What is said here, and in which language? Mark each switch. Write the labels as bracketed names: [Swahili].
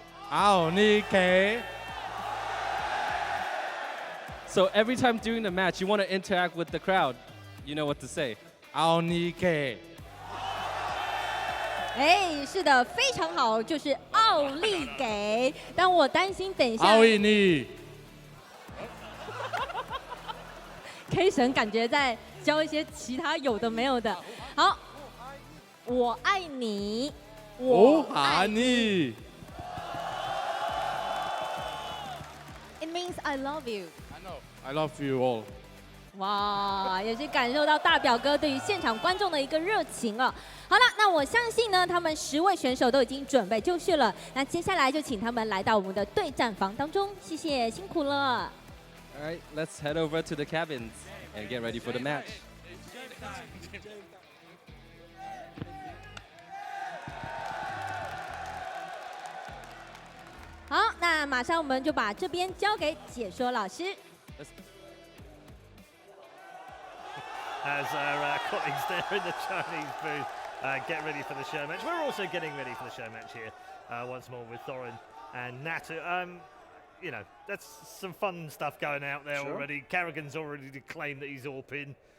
[Chinese] 奥利给。 [English] So every time during the match, you want to interact with the crowd. You know what to say. [Chinese] 奥利给。哎，是的，非常好，就是奥利给。但我担心等一下奥利你。 K 神感觉在教一些其他有的没有的。好，我爱你，我爱你。 [English] It means I love you。 I love you all。 [Chinese] 哇，也是感受到大表哥对于现场观众的一个热情哦。好了，那我相信呢，他们10位选手都已经准备就绪了。那接下来就请他们来到我们的对战房当中，谢谢，辛苦了。 [English] All right, let's head over to the cabins and get ready for the match. [Chinese] 好，那马上我们就把这边交给解说老师。 [English] As our colleagues there in the Chinese booth get ready for the show match. We're also getting ready for the show match here once more with Thorin and Natu. You know, that's some fun stuff going out there already. Kerrigan's already claimed that he's AWPing.